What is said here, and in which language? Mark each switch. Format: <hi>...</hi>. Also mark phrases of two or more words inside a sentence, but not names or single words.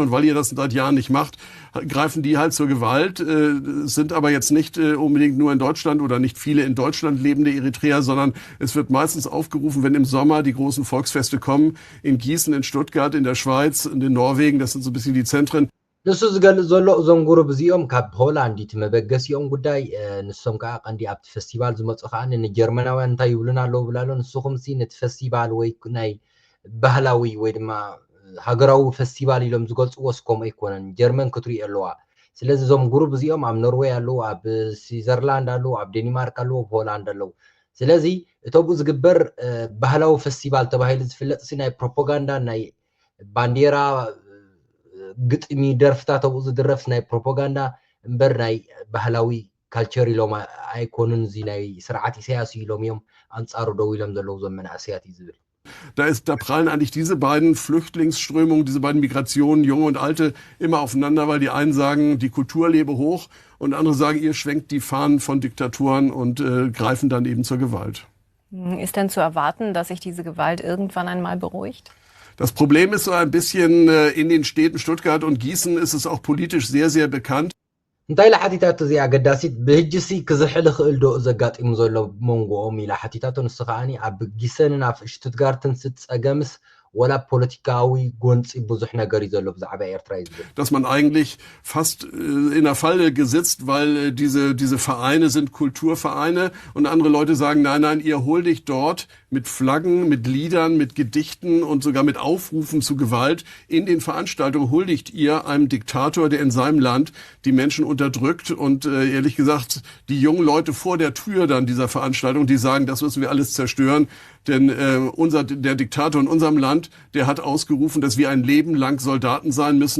<de>Und weil ihr das seit Jahren nicht macht, greifen die halt zur Gewalt, sind aber jetzt nicht unbedingt nur in Deutschland oder nicht viele in Deutschland lebende Eritreer, sondern es wird meistens aufgerufen, wenn im Sommer die großen Volksfeste kommen, in Gießen, in Stuttgart, in der Schweiz und in Norwegen, das sind so ein bisschen die Zentren.</de> <ti>ንሱ ዝገልጽ ዘሎ እዞም ጉሩብ እዚኦም ካብ ሆላንድ እቲ መበገሲኦም ጉዳይ ንሶም ከዓ ቀንዲ ኣብቲ ፌስቲቫል ዝመፁ ከዓ ንጀርመናውያን እንታይ ይብሉና ኣለዉ ብላሎ ንስኹም ሲ ነቲ ፌስቲቫል ወይ ናይ ባህላዊ ወይ ድማ ሃገራዊ ፌስቲቫል ኢሎም ዝገልፅዎ ስኮም ኣይኮነን ጀርመን ክትሪኡ ኣለዋ ስለዚ እዞም ጉሩብ እዚኦም ኣብ ኖርዌይ ኣለዉ ኣብ ስዊዘርላንድ ኣለዉ ኣብ ዴንማርክ ኣለዉ ኣብ ሆላንድ ኣለዉ ስለዚ እቶብኡ ዝግበር ባህላዊ ፌስቲቫል ተባሂሉ ዝፍለጥ ናይ ፕሮፓጋንዳ ናይ ባንዴራ ግጥሚ ደርፍታት ኣብኡ ዝድረፍ ናይ ፕሮፓጋንዳ እምበር ናይ ባህላዊ ካልቸር ኢሎም ኣይኮኑን እዚ ናይ ስርዓት ኢሳያስ ኢሎም እዮም ኣንጻሩ ደው ኢሎም ዘለዉ ዞም መናእስያት እዩ ዝብል</ti> <de>Da prallen eigentlich diese beiden Flüchtlingsströmungen, diese beiden Migrationen, Junge und Alte, immer aufeinander, weil die einen sagen, die Kultur lebe hoch und andere sagen, ihr schwenkt die Fahnen von Diktaturen und greifen dann eben zur Gewalt. Ist denn zu erwarten, dass sich diese Gewalt irgendwann einmal beruhigt? Das Problem ist so ein bisschen, in den Städten Stuttgart und Gießen ist es auch politisch sehr, sehr bekannt.</de> <ti>እንታይ ላሓቲታት እዚኣ ኣገዳሲት ብህጅሲ ክዝሕል ክእል ዶ ዘጋጢሙ ዘሎ መንጎኦም ኢላ ሓቲታቶ ንሱ ከዓኒ ኣብ ጊሰንን ኣብ ሽቱትጋርትን ስትፀገምስ ወላ ፖለቲካዊ ጎንፂ ብዙሕ ነገር እዩ ዘሎ ብዛዕባ ኤርትራ እዩ ዝብል</ti> <de>dass man eigentlich fast in der Falle gesitzt, weil diese Vereine sind Kulturvereine und andere Leute sagen, nein, ihr huldigt dort mit Flaggen, mit Liedern, mit Gedichten und sogar mit Aufrufen zu Gewalt. In den Veranstaltungen huldigt ihr einem Diktator, der in seinem Land die Menschen unterdrückt und ehrlich gesagt, die jungen Leute vor der Tür dann dieser Veranstaltung, die sagen, das müssen wir alles zerstören, denn der Diktator in unserem Land, der hat ausgerufen, dass wir ein Leben lang Soldaten sein müssen.</de>